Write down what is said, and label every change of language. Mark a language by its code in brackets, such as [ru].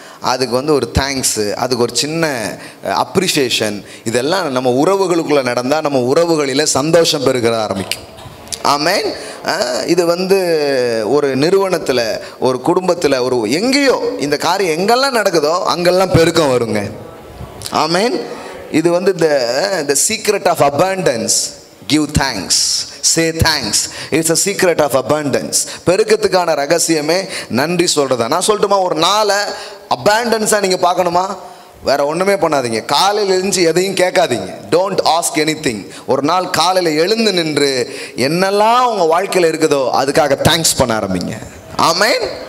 [ta] அதுக்கு வந்து ஒரு தேங்க்ஸு, அதுக்கு ஒரு சின்ன அப்ரிஷியேஷன், இதெல்லாம் நம்ம உறவுகளுக்குள்ளே நடந்தால் நம்ம உறவுகளில் சந்தோஷம் பெருக ஆரம்பிக்கும். ஆமென். இது வந்து ஒரு நிறுவனத்தில், ஒரு குடும்பத்தில், ஒரு எங்கேயோ இந்த காரியம் எங்கெல்லாம் நடக்குதோ அங்கெல்லாம் பெருக்கம் வருங்க. ஆமென். இது வந்து [en] the secret of abundance. Give thanks, say thanks. It's a secret of abundance. [ta] பெருக்கத்துக்கான ரகசியமே நன்றி சொல்கிறதா. நான் சொல்லட்டுமா, ஒரு நாளை அபேண்டன்ஸாக நீங்கள் பார்க்கணுமா, வேறு ஒன்றுமே பண்ணாதீங்க. காலையில் எழுந்து எதையும் கேட்காதீங்க. [en] Don't ask anything. [ta] ஒரு நாள் காலையில் எழுந்து நின்று என்னெல்லாம் உங்கள் வாழ்க்கையில் இருக்குதோ அதுக்காக தேங்க்ஸ் பண்ண ஆரம்பிங்க. ஆமென்.